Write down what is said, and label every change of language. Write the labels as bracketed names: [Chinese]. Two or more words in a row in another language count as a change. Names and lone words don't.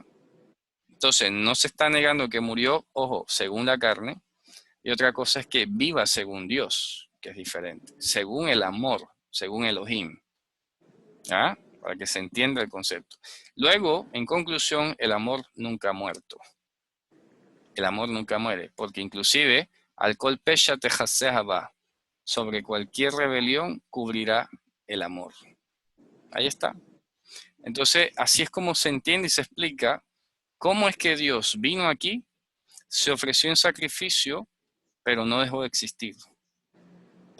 [Spanish] Entonces, no se está negando que murió, ojo, según la carne, y otra cosa es que viva según Dios, que es diferente, según el amor, según Elohim. ¿Ah? Para que se entienda el concepto. Luego, en conclusión, el amor nunca ha muerto. El amor nunca muere, porque inclusive, [Hebrew] על כל פשע תכסה אהבה, [Spanish] sobre cualquier rebelión cubrirá el amor. Ahí está. Entonces, así es como se entiende y se explica cómo es que Dios vino aquí, se ofreció en sacrificio, pero no dejó de existir.